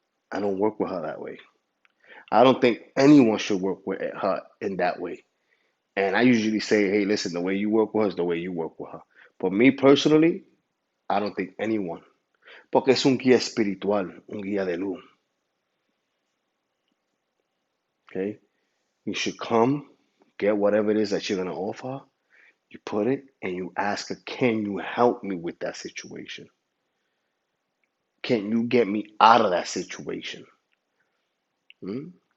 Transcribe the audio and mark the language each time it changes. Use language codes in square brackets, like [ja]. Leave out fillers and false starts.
[en] I don't work with her that way. I don't think anyone should work with her in that way. And I usually say, hey, listen, the way you work with her is the way you work with her. But me personally, I don't think anyone. [es] Porque es un guía espiritual, un guía de luz. [en] Okay? You should come, get whatever it is that you're going to offer. You put it and you ask her, can you help me with that situation? Can you get me out of that situation? Hmm?